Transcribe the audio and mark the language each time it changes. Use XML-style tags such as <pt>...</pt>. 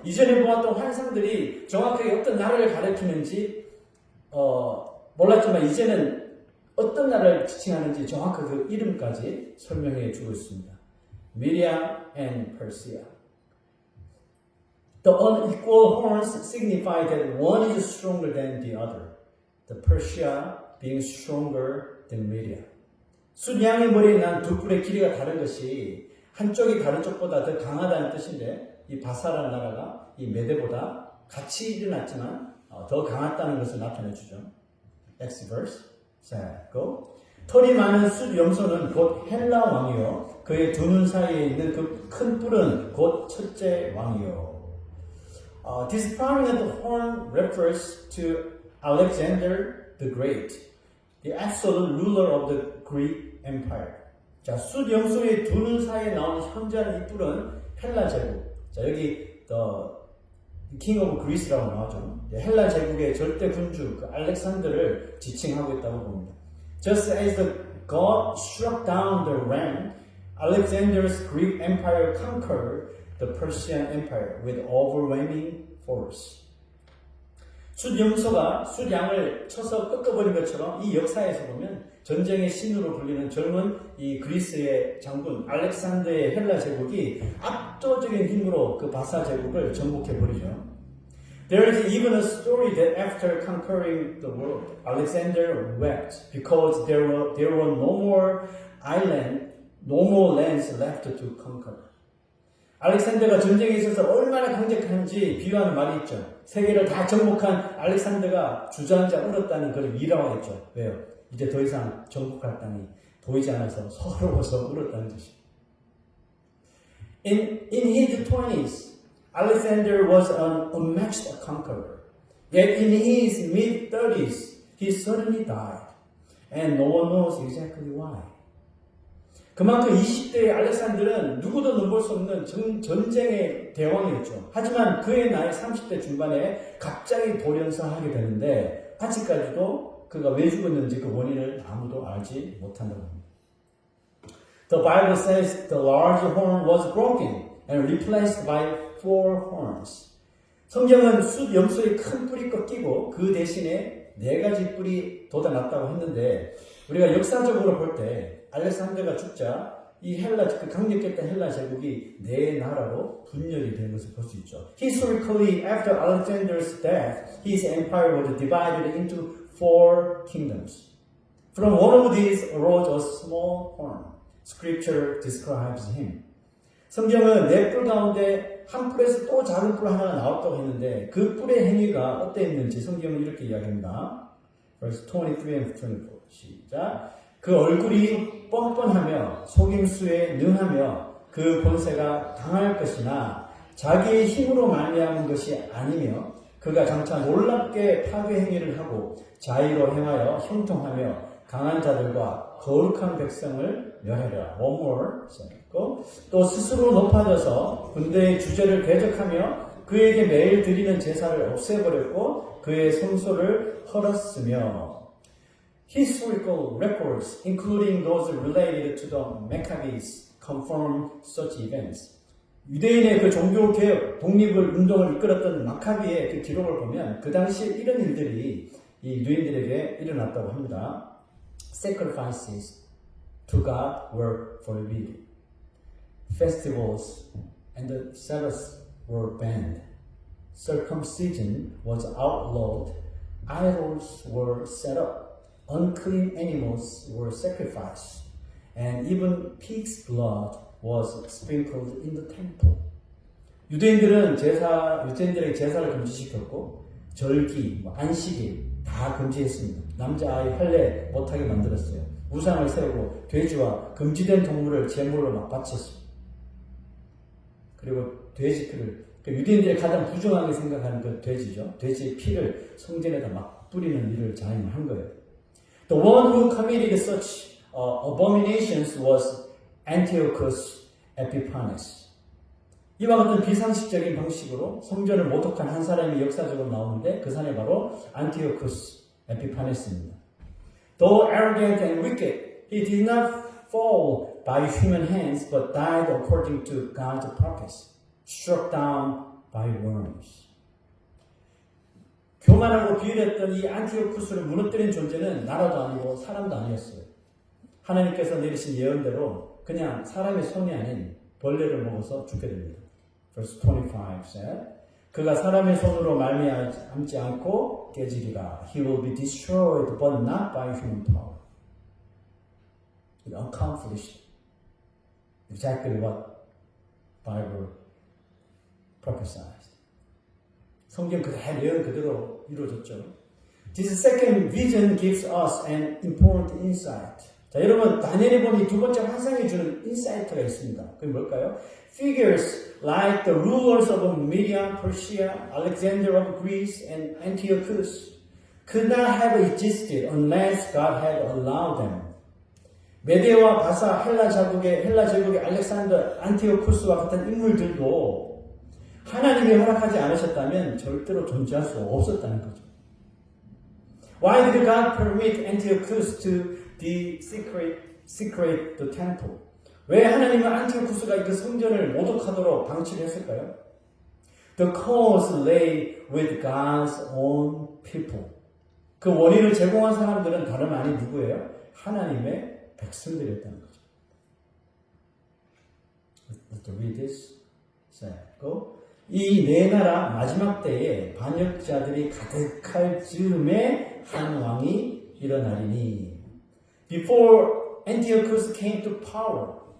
<ko>이전에 보았던 환상들이 정확하게 어떤 나라를 가리키는지 몰랐지만 이제는 어떤 나라를 지칭하는지 정확하게 그 이름까지 설명해 주고 있습니다.</ko> <en>Media and Persia. The unequal horns signify that one is stronger than the other. The Persia being stronger than Media.</en> <ko>숫양의 머리에 난 두 뿔의 길이가 다른 것이 한쪽이 다른 쪽보다 더 강하다는 뜻인데 이 바사라는 나라가 이 메대보다 같이 일어났지만 더 강했다는 것을 나타내 주죠.</ko> <en>Next verse.</en> <ko>자,</ko> <en>go.</en> <ko>털이 많은 숫 염소는 곧 헬라 왕이요. 그의 두 눈 사이에 있는 그 큰 뿔은 곧 첫째 왕이요.</ko> <en>This prominent horn refers to Alexander the Great, the absolute ruler of the Greek Empire.</en> <ko>자, 숫 염소의 두 눈 사이에 나오는 현저한 이 뿔은 헬라 제국. 자, 여기</ko> <en>King of Greece</en> <ko>라고 나오죠. 헬라 제국의 절대 군주 그 알렉산더를 지칭하고 있다고 봅니다.</ko> <en>Just as the god struck down the ram, Alexander's Greek Empire conquered the Persian Empire with overwhelming force.</en> <ko>숫 염소가 숫 양을 쳐서 꺾어버린 것처럼 이 역사에서 보면 전쟁의 신으로 불리는 젊은 이 그리스의 장군 알렉산더의 헬라 제국이 압도적인 힘으로 그 바사 제국을 정복해버리죠.</ko> <en>There is even a story that after conquering the world, Alexander wept because there were no more No more lands left to conquer.</en> <ko>알렉산더가 전쟁에 있어서 얼마나 강력한지 비유하는 말이 있죠. 세계를 다 정복한 알렉산더가 주저앉아 울었다는 걸 미라하겠죠. 왜요? 이제 더 이상 정복할 땅이 보이지 않아서 서러워서 울었다는 것입니다.</ko> <en>In his 20s, Alexander was an unmatched conqueror. Yet in his mid-30s, he suddenly died. And no one knows exactly why.</en> <ko>그만큼 20대의 알렉산더는 누구도 넘볼 수 없는 전쟁의 대왕이었죠. 하지만 그의 나이 30대 중반에 갑자기 돌연사하게 되는데 아직까지도 그가 왜 죽었는지 그 원인을 아무도 알지 못한다고 합니다.</ko> <en>The Bible says the large horn was broken and replaced by 4 horns.</en> <ko>성경은 숫 염소의 큰 뿔이 꺾이고 그 대신에 4가지 뿔이 돋아났다고 했는데 우리가 역사적으로 볼 때 알렉산더가 죽자 이 그 강력했던 헬라 제국이 4나라로 분열이 된 것을 볼 수 있죠.</ko> <en>Historically, after Alexander's death, his empire was divided into 4 kingdoms. From one of these arose a small horn. Scripture describes him.</en> <ko>성경은 4뿔 가운데 한 뿔에서 또 작은 뿔 하나가 나왔다고 했는데 그 뿔의 행위가 어땠는지 성경은 이렇게 이야기합니다.</ko> <en>Verse 23 and 24.</en> <ko>시작. 그 얼굴이 뻔뻔하며 속임수에 능하며 그 권세가 강할 것이나 자기의 힘으로 말미암은 것이 아니며 그가 장차 놀랍게 파괴 행위를 하고 자의로 행하여 형통하며 강한 자들과 거룩한 백성을 멸하리라.</ko> <en>One more.</en> <ko>또 스스로 높아져서 군대의 주제를 대적하며 그에게 매일 드리는 제사를 없애버렸고 그의 성소를 헐었으며</ko> <en>Historical records, including those related to the Maccabees, confirm such events.</en> <ko>유대인의 그 종교개혁, 독립을 운동을 이끌었던 마카비의 그 기록을 보면 그 당시에 이런 일들이 이 유대인들에게 일어났다고 합니다.</ko> <en>Sacrifices to God were forbidden. Festivals and the Sabbaths were banned. Circumcision was outlawed. Idols were set up. Unclean animals were sacrificed, and even pig's blood was sprinkled in the temple.</en> <ko>유대인들에게 제사를 금지시켰고, 절기, 안식일 다 금지했습니다. 남자아이 할례 못하게 만들었어요. 우상을 세우고 돼지와 금지된 동물을 제물로 막 바쳤어요. 그리고 돼지 피를, 유대인들이 가장 부정하게 생각하는 그 돼지죠. 돼지의 피를 성전에다 막 뿌리는 일을 자행을 한 거예요.</ko> <en>The one who committed such abominations was Antiochus Epiphanes.</en> <ko>이와 같은 비상식적인 방식으로 성전을 모독한 한 사람이 역사적으로 나오는데 그 사람이 바로 Antiochus Epiphanes입니다.</ko> <en>Though arrogant and wicked, he did not fall by human hands but died according to God's purpose, struck down by worms.</en> <ko>교만하고 비열했던 이 안티오쿠스를 무너뜨린 존재는 나라도 아니고 사람도 아니었어요. 하나님께서 내리신 예언대로 그냥 사람의 손이 아닌 벌레를 먹어서 죽게 됩니다.</ko> <en>Verse 25 said,</en> <ko>그가 사람의 손으로 말미암지 않고 깨지리라.</ko> <en>He will be destroyed but not by human power. It accomplished exactly what Bible prophesied.</en> <ko>성경 그대로 예언 그대로 이루어졌죠.</ko> <en>This second vision gives us an important insight.</en> <ko>자, 여러분 다니엘이 보니 두 번째 환상이 주는 인사이트가 있습니다. 그게 뭘까요?</ko> <en>Figures like the rulers of Media, Persia, Alexander of Greece, and Antiochus could not have existed unless God had allowed them.</en> <ko>메데와 바사 헬라 제국의 알렉산더, 안티오쿠스와 같은 인물들도 하나님이 허락하지 않으셨다면 절대로 존재할 수 없었다는 거죠.</ko> <en>Why did God permit Antiochus to desecrate the temple?</en> <ko>왜 하나님은 안티오쿠스가 그 성전을 모독하도록 방치를 했을까요?</ko> <en>The cause lay with God's own people.</en> <ko>그 원인을 제공한 사람들은 다름 아닌 누구예요? 하나님의 백성들이었다는 거죠.</ko> <en>Let's read this. Go.</en> <ko>이 네 나라 마지막 때에 반역자들이 가득할 즈음에 한 왕이 일어나리니.</ko> <en>Before Antiochus came to power,</en>